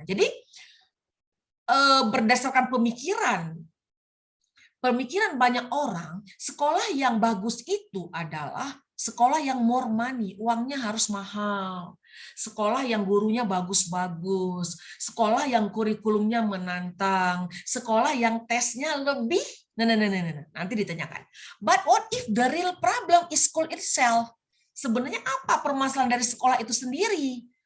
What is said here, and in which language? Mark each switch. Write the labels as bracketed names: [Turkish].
[Indonesian] Nah, jadi berdasarkan pemikiran banyak orang, sekolah yang bagus itu adalah sekolah yang [English] more money, [Indonesian] uangnya harus mahal. Sekolah yang gurunya bagus-bagus, sekolah yang kurikulumnya menantang, sekolah yang tesnya lebih, nanti ditanyakan. [English] But what if the real problem is school itself? [Indonesian] Sebenarnya apa permasalahan dari sekolah itu sendiri?